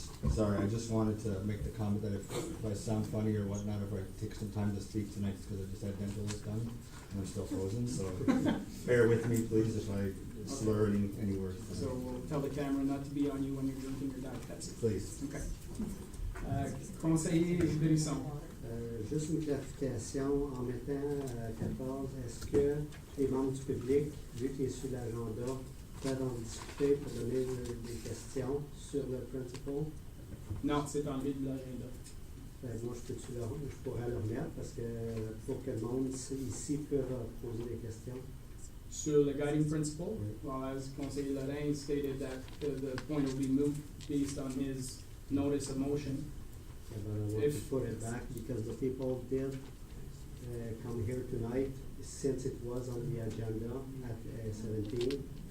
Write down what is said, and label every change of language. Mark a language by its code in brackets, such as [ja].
[en] Sorry, I just wanted to make the comment that if I sound funny or whatnot, if I take some time to speak tonight, it's because I just had dental work done and I'm still frozen, so bear with me, please, if I slur any words. So we'll tell the camera not to be on you when you're drinking your Diet Pepsi. Please. Okay. Conseiller Brisson. [fr] Juste une clarification en mettant 14, est-ce que les membres du public, vu qu'il est sur l'agenda, peuvent en discuter pour donner des questions sur le principal? Non, c'est enlevé de l'agenda. Moi, je pourrais le remettre parce que pour que le monde ici peut poser des questions. Sur le [en] guiding principle, well, as Conseiller Lorrain stated that the point will be moved based on his notice of motion. Yeah, but I want to If- put it back because the people did come here tonight since it was on the agenda at 17.